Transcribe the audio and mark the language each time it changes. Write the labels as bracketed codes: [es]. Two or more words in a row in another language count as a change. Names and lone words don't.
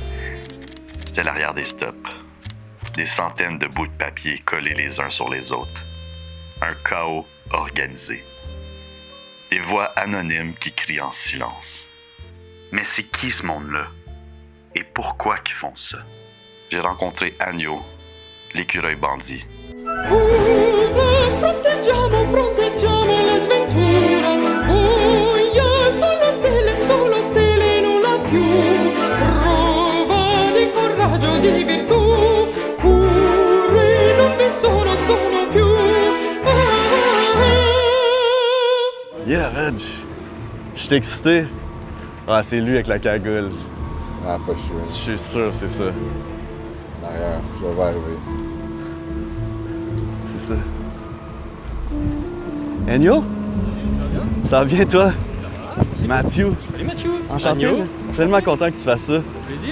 [fr] C'était l'arrière des stops. Des centaines de bouts de papier collés les uns sur les autres. Un chaos organisé. Des voix anonymes qui crient en silence. Mais c'est qui ce monde-là? Et pourquoi qu'ils font ça? J'ai rencontré Agneau, l'écureuil bandit. [it] Fronteggiamo la sventura. Buia, solo stelle, nulla più. Prova di coraggio, di virtù. Corri, non vi sono più. [fr] Yeah, Reg! Je suis excité. Ah, c'est lui avec la cagoule. [en] Ah, for sure. [fr] Je suis sûr, c'est ça. En arrière, je vais arriver. C'est ça. Agneau? Ça va bien, toi? Mathieu. Salut Mathieu. Enchanté. Agneau. là. Je suis tellement content que tu fasses ça. Plaisir.